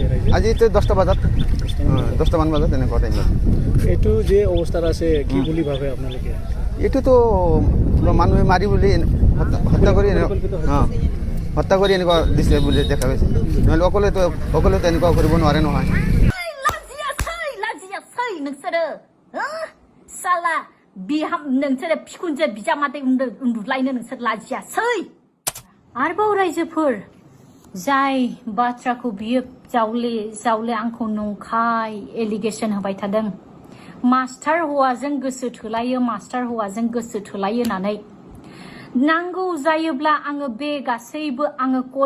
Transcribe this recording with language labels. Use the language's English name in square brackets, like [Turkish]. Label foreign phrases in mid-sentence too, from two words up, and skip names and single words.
[Assamese] আজি 10টা বজাত 10টামান বজাত এনেকুৱা টাইমত এইটো যে অৱস্থাত আছে কি বুলি ভাবে আপোনালোকে এইটোতো মানুহে মাৰি বুলি হত্যা কৰি এনেকুৱা দিছে বুলি দেখা গৈছে নহ'লে অকলেতো এনেকুৱা কৰিব নোৱাৰে নহয় [Bodo] लाजियासै नोंसोरो साला बिहाम नोंसोर फिखुनजो बिजामादै उन्दुलायनो नोंसोर लाजियासै आरोबाव रायजोफोर जाय बाथ्राखौ बियो जावले आंखौ नंखाय एलिगेसन होबाय थादों मास्टार हौवाजों गोसो थोलायो होननानै नांगौ जायोब्ला आङो बे गासैबो आङो कल